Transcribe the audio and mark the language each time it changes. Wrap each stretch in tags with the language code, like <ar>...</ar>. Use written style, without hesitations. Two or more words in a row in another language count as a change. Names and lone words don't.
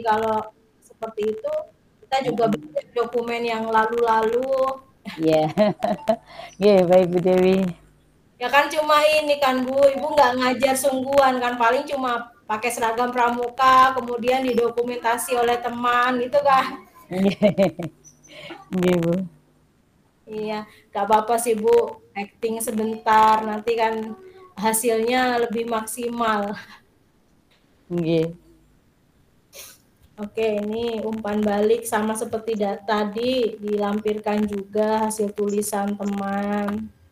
<id>Kalau seperti itu kita juga belajar dokumen yang lalu-lalu. Iya. Nggih, baik Bu Dewi. Ya kan cuma ini kan, Bu, Ibu nggak ngajar sungguhan kan, paling cuma pakai seragam pramuka, kemudian didokumentasi oleh teman gitu kan. Nggih. Nggih, Bu. Iya, nggak apa-apa sih, Bu, acting sebentar, nanti kan hasilnya lebih maksimal. Nggih. Oke, ini umpan balik sama seperti tadi, dilampirkan juga hasil tulisan teman.</id>